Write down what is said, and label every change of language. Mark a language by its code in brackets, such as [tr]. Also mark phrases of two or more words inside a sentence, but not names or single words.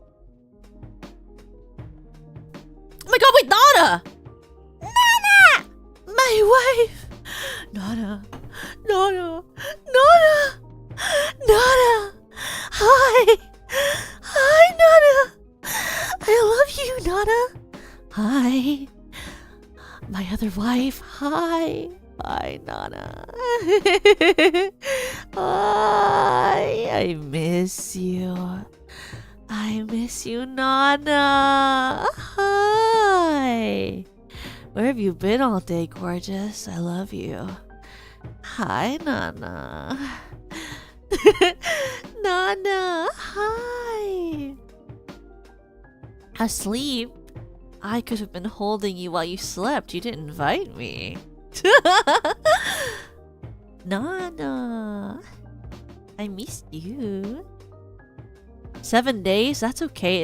[en] Oh my god, wait, Nana! Nana! My wife! Nana! Nana! Nana! Nana! Hi! Hi, Nana! I love you, Nana! Hi! My other wife, hi! Hi, Nana. Hi, I miss you. I miss you, Nana. Hi. Where have you been all day, gorgeous? I love you. Hi, Nana. Nana, hi. Asleep? I could have been holding you while you slept. You didn't invite me. Nana, I missed you. 7 days? That's okay.